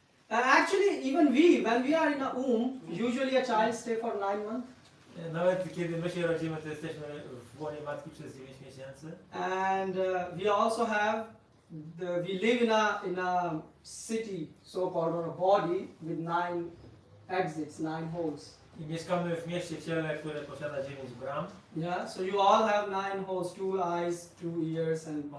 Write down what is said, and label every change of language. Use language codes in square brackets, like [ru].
[en] Actually, even we, when we are in a womb, usually a child stay for 9 months. [pl] Nawet kiedy my się rodzimy, to jesteśmy w łonie matki przez 9 miesięcy. [en] And we also have, we live in a city, so-called, or a body with 9 exits, 9 holes. [pl] I mieszkamy w mieście ciele, które posiada 9 bram. [en] Yeah, so you all have 9 holes, 2 eyes, 2 ears, and so